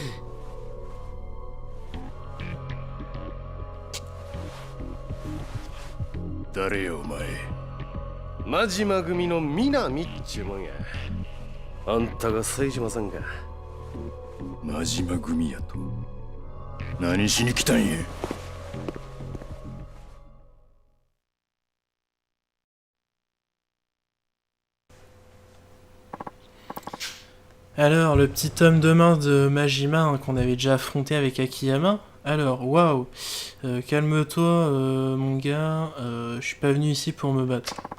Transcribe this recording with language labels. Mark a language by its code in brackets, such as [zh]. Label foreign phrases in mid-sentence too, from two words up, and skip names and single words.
[ja] 誰よお前。真島組の南っちゅうもんや。あんたが冴島さんか。真島組やと。何しに来たんや。 [fr] Alors, le petit homme de main de Majima hein, qu'on avait déjà affronté avec Akiyama. Alors, waouh, calme-toi, mon gars, je suis pas venu ici pour me battre.